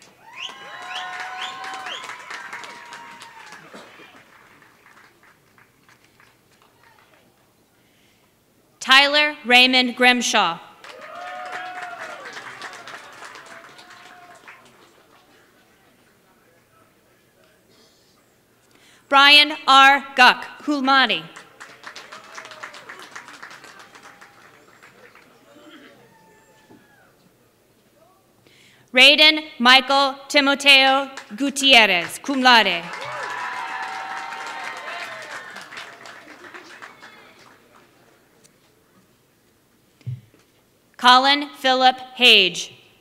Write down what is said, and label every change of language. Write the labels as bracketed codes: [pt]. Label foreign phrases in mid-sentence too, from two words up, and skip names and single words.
[en] Tyler Raymond Grimshaw. Brian R. Guck, [la] cum laude. [en] Raiden Michael Timoteo Gutierrez, [la] cum laude. [en] Colin Philip Hage.